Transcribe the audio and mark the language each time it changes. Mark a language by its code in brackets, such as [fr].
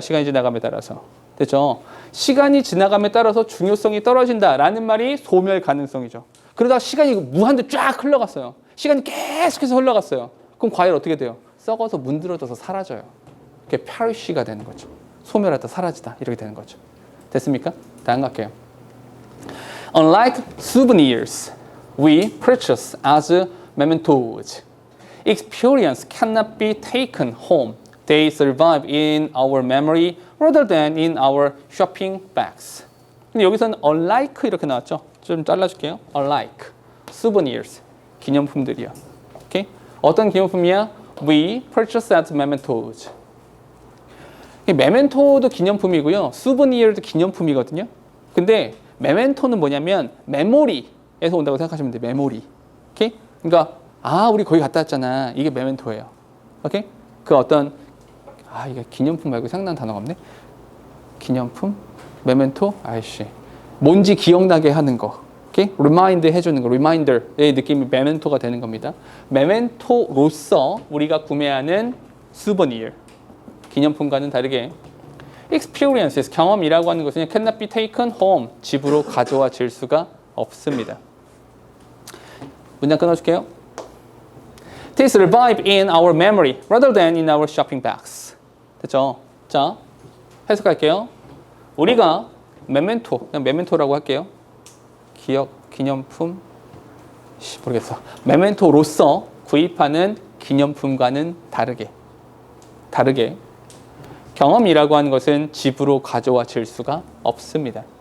[ko] 시간이 지나감에 따라서. 됐죠? 시간이 지나감에 따라서 중요성이 떨어진다라는 말이 소멸 가능성이죠. 그러다가 시간이 무한대 쫙 흘러갔어요. 시간이 계속해서 흘러갔어요. 그럼 과일 어떻게 돼요? 썩어서 문드러져서 사라져요. 그게 페리시가 되는 거죠. 소멸하다 사라지다 이렇게 되는 거죠. 됐습니까? 다음 갈게요. [en] Unlike souvenirs, we purchase as mementos. Experience cannot be taken home. They survive in our memory rather than in our shopping bags. [ko] 근데 여기서는 unlike 이렇게 나왔죠? 좀 잘라줄게요. [en] Unlike souvenirs, [ko] 기념품들이요. 오케이? 어떤 기념품이야? [en] We purchase as mementos. [ko] 메멘토도 기념품이고요. 수브니어도 기념품이거든요. 근데 메멘토는 뭐냐면 메모리에서 온다고 생각하시면 돼요. 메모리. 오케이? 그러니까 우리 거기 갔다 왔잖아. 이게 메멘토예요. 오케이? 그 어떤 이게 기념품 말고 생각나는 단어가 없네. 기념품? 메멘토? 아이씨. 뭔지 기억나게 하는 거. 오케이? 리마인드 해주는 거. 리마인더의 느낌이 메멘토가 되는 겁니다. 메멘토로서 우리가 구매하는 수브니어. 기념품과는 다르게 experiences, 경험이라고 하는 것은 [en] cannot be taken home, [ko] 집으로 가져와질 수가 없습니다. 문장 끊어줄게요. [en] They survive in our memory rather than in our shopping bags. [ko] 됐죠? 자, 해석할게요. 우리가 메멘토, 그냥 메멘토라고 할게요. 기념품, 모르겠어. 메멘토로서 구입하는 기념품과는 다르게 경험이라고 하는 것은 집으로 가져와질 수가 없습니다.